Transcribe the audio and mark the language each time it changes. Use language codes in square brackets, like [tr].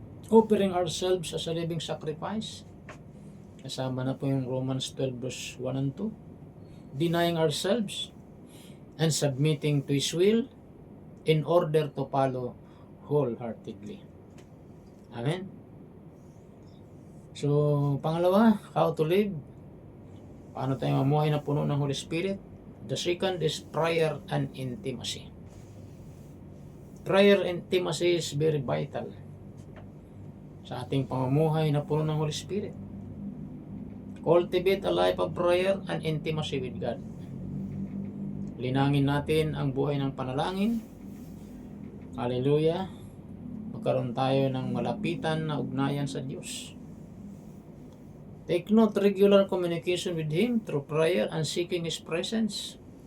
[en] Offering ourselves as a living sacrifice. [tl] Kasama na po yung [en] Romans 12:1-2. Denying ourselves and submitting to His will in order to follow wholeheartedly. Amen? So, pangalawa, how to live. [tl] Paano tayo mamuhay na puno ng Holy Spirit? [en] The second is prayer and intimacy. Prayer and intimacy is very vital [tl] sa ating pamumuhay na puno ng Holy Spirit. [en] Cultivate a life of prayer and intimacy with God. [tl] Linangin natin ang buhay ng panalangin. Hallelujah. Magkaroon tayo ng malapitan na ugnayan sa Diyos. [en] Take note, regular communication with Him through prayer and seeking His presence.